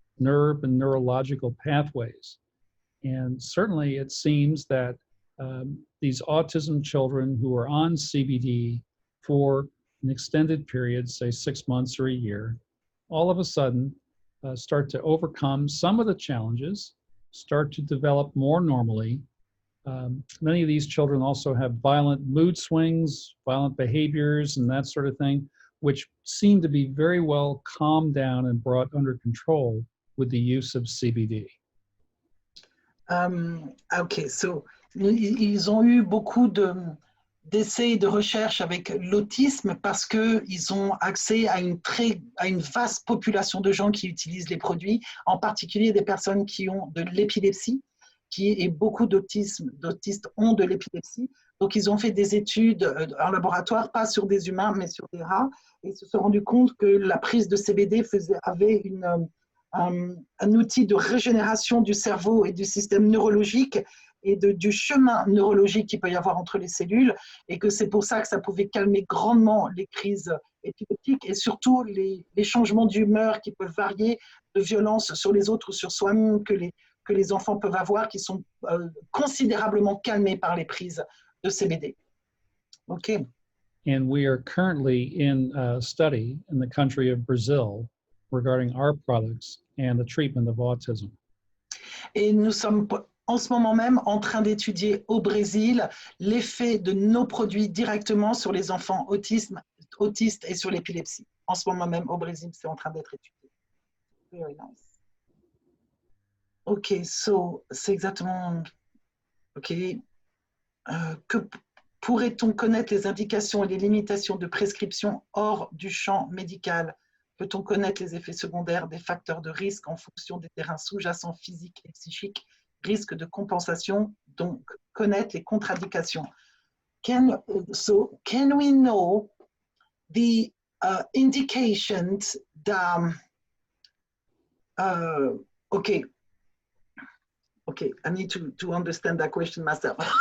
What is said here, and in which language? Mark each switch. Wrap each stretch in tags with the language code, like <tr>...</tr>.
<en>nerve and neurological pathways. And certainly it seems that these autism children who are on CBD for an extended period, say 6 months or a year, all of a sudden start to overcome some of the challenges, start to develop more normally. Many of these children also have violent mood swings, violent behaviors, and that sort of thing, which seem to be very well calmed down and brought under control with the use of CBD.</en> <fr>Ok, so ils ont eu beaucoup d'essais et de recherches avec l'autisme parce qu'ils ont accès à une vaste population de gens qui utilisent les produits, en particulier des personnes qui ont de l'épilepsie, et beaucoup d'autistes ont de l'épilepsie. Donc, ils ont fait des études en laboratoire, pas sur des humains, mais sur des rats, et ils se sont rendus compte que la prise de CBD avait un outil de régénération du cerveau et du système neurologique et du chemin neurologique qu'il peut y avoir entre les cellules, et que c'est pour ça que ça pouvait calmer grandement les crises épileptiques et surtout les changements d'humeur qui peuvent varier de violence sur les autres ou sur soi-même que les enfants peuvent avoir, qui sont considérablement calmés par les prises de CBD. OK.</fr> <en>And we are currently in a study in the country of Brazil regarding our products and the treatment of autism.</en> <fr>Et nous sommes en ce moment même en train d'étudier au Brésil l'effet de nos produits directement sur les enfants autistes et sur l'épilepsie. En ce moment même au Brésil, c'est en train d'être étudié.</fr> <en>Very nice.</en> <fr>Ok, so c'est exactement. Ok. Que pourrait-on connaître les indications et les limitations de prescription hors du champ médical? Peut-on connaître les effets secondaires des facteurs de risque en fonction des terrains sous-jacents physiques et psychiques? Risque de compensation, donc connaître les contre-indications.</fr> <en>Can we know the indications that okay, I need to understand that question myself.</en>